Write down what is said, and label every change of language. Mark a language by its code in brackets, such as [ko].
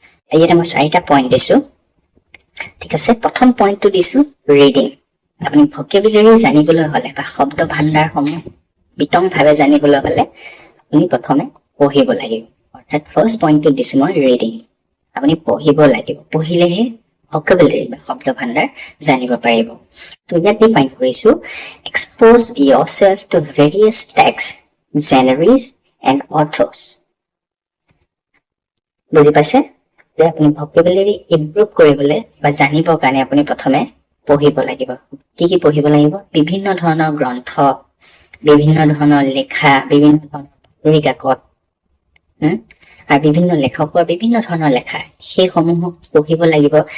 [as] ইয়াতে মই 4টা পইণ্ট দিছো। ঠিক আছে, প্ৰথম পইণ্টটো দিছো ৰিডিং। আপুনি ভকেবুলাৰী জানিবলৈ হ'লে বা শব্দ ভাণ্ডাৰসমূহ বিতংভাৱে জানিবলৈ হ'লে আপুনি প্ৰথমে পঢ়িব লাগিব। অৰ্থাৎ ফাৰ্ষ্ট পইণ্টটো দিছো মই ৰিডিং। আপুনি পঢ়িব লাগিব, পঢ়িলেহে ভকেবুলাৰী বা শব্দ ভাণ্ডাৰ জানিব পাৰিব। তো ইয়াত ডিফাইন কৰিছো [en] Expose yourself to various texts, genres and authors। [as] বুজি পাইছে? যে আপুনি ভকেবুলাৰী ইম্প্ৰুভ কৰিবলৈ বা জানিবৰ কাৰণে আপুনি প্ৰথমে পঢ়িব লাগিব। কি কি পঢ়িব লাগিব? বিভিন্ন ধৰণৰ গ্ৰন্থ, বিভিন্ন ধৰণৰ লেখা, বিভিন্ন ধৰণৰ বাতৰি কাকত আৰু বিভিন্ন লেখকৰ বিভিন্ন ধৰণৰ লেখা, সেইসমূহক পঢ়িব লাগিব।